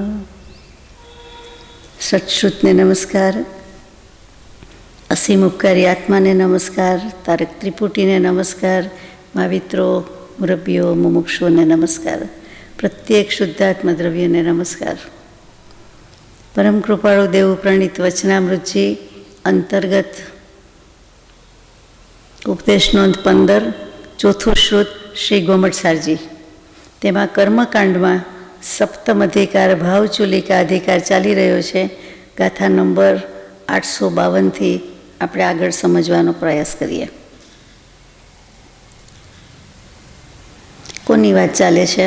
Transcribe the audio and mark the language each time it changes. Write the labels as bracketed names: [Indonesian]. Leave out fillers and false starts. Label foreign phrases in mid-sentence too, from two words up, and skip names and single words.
[Gujarati] સત્શ્રુતને નમસ્કાર, અસીમ ઉપકારી આત્માને નમસ્કાર, તારક ત્રિપુટીને નમસ્કાર, માવિત્રો મુરબ્બીઓ મુમુક્ષુઓને નમસ્કાર, પ્રત્યેક શુદ્ધાત્મા દ્રવ્યોને નમસ્કાર। પરમ કૃપાળુ દેવ પ્રણીત વચનામૃતજી અંતર્ગત ઉપદેશ નોંધ 15 ચોથું શ્રુત શ્રી ગોમટસારજી। તેમાં કર્મકાંડમાં સપ્તમ અધિકાર ભાવચુલિકા અધિકાર ચાલી રહ્યો છે। ગાથા નંબર 852થી આપણે આગળ સમજવાનો પ્રયાસ કરીએ। કોની વાત ચાલે છે?